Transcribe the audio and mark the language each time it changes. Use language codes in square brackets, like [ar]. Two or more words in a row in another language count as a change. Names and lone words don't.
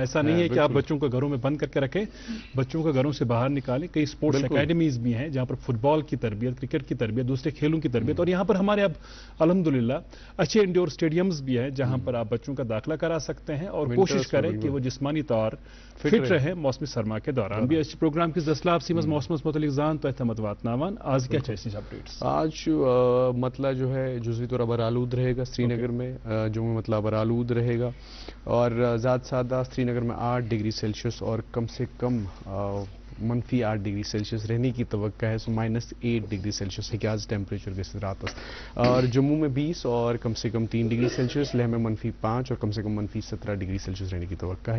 [ur] ایسا نہیں ہے کہ آپ بچوں کو گھروں میں بند کر کے رکھیں، بچوں کو گھروں سے باہر نکالیں. کئی اسپورٹس اکیڈمیز بھی ہیں جہاں پر فٹ بال کی تربیت، کرکٹ کی تربیت، دوسرے کھیلوں کی تربیت، اور یہاں پر ہمارے اب الحمدللہ اچھے انڈور اسٹیڈیمز بھی ہیں جہاں پر آپ بچوں کا داخلہ کرا سکتے ہیں، اور کوشش کریں کہ وہ جسمانی طور فٹ رہے موسم سرما کے دوران بھی. [ks] اس پروگرام کس دسلاب سیمز موسمس متعلق زان تو احتماد واتناوان [ur] آج کیا چیز اپڈیٹس؟ آج مطلع جو ہے جزوی طور ابر آلود رہے گا سری نگر میں، جموں مطلع ابر آلود رہے گا، اور ذات سادہ سری نگر میں 8 ڈگری سیلسیس اور کم سے کم -8 ڈگری سیلسیس رہنے کی توقع ہے. سو -8 ڈگری سیلسیس ہے کہ آج ٹیمپریچر کے رات، اور جموں میں 20 اور کم سے کم 3 ڈگری سیلسیس، لیہ میں -5 اور کم سے کم -17 ڈگری سیلسیس رہنے کی توقع ہے.